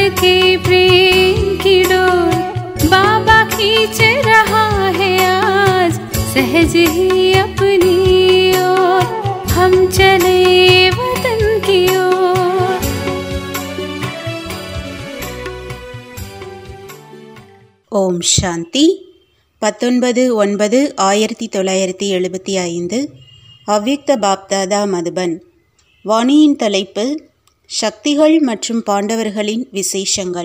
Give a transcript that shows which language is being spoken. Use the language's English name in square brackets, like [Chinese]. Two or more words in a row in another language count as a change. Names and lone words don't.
[Hindi] प्रेम की डोर बाबा खींच रहा है आज, सहज ही अपनी ओर हम चले वतन की ओर। [Tamil] ஓம் சாந்தி. 19/9/1975 அவ்யக்த பாப்தாதா மதுபன். வாணியின் தலைப்பு சக்திகள் மற்றும் பாண்டவர்களின் விசேஷங்கள்.